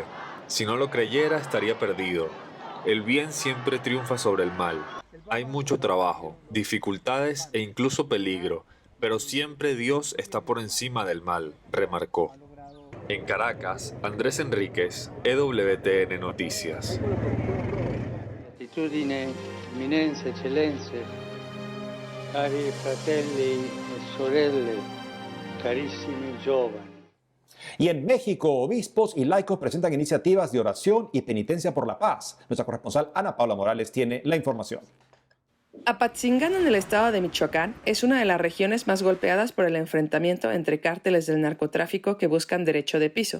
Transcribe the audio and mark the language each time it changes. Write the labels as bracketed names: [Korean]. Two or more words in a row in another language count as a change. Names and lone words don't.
[Spanish] Si no lo creyera, estaría perdido. El bien siempre triunfa sobre el mal. Hay mucho trabajo, dificultades e incluso peligro, pero siempre Dios está por encima del mal, remarcó. En Caracas, Andrés Enríquez, EWTN Noticias. [Italian] Gratitudine, eminenze, eccellenze, cari fratelli e sorelle, carissimi giovani. [Spanish] Y en México, obispos y laicos presentan iniciativas de oración y penitencia por la paz. Nuestra corresponsal Ana Paula Morales tiene la información. Apatzingán, en el estado de Michoacán, es una de las regiones más golpeadas por el enfrentamiento entre cárteles del narcotráfico que buscan derecho de piso.